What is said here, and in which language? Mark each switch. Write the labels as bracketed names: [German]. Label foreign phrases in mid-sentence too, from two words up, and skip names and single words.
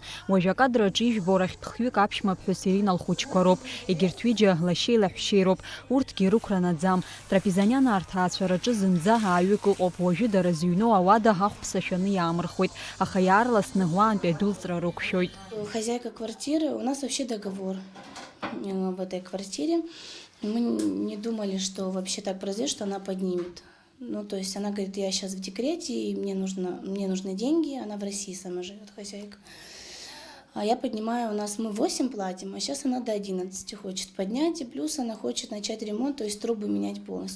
[Abkhazian] Уажә акадраҿы ижәбо рахьтә-хҩык аԥшәмаԥҳәыс Ирина лхәыҷқәа роуп. Егьырҭ ҩыџьа лашьеи лаҳәшьеи роуп. Урҭгьы рықәра наӡам. Трапезанианаа рҭаацәараҿы зынӡа ааҩык ыҟоуп. Уажәы дара зыҩноу ауада ҳахәԥса шәаны иаамырхуеит. Аха иаарласны уаантәи адәылҵра рықәшәоит. [Russian] Хозяйка квартиры, у нас вообще договор в этой квартире. Мы не думали, что вообще так произойдет, что она поднимет. Ну, то есть она говорит, я сейчас в декрете, и мне нужны деньги, она в России сама живет, хозяйка. А я поднимаю, мы 8 платим, а сейчас она до 11 хочет поднять, и плюс она хочет начать ремонт, то есть трубы менять полностью.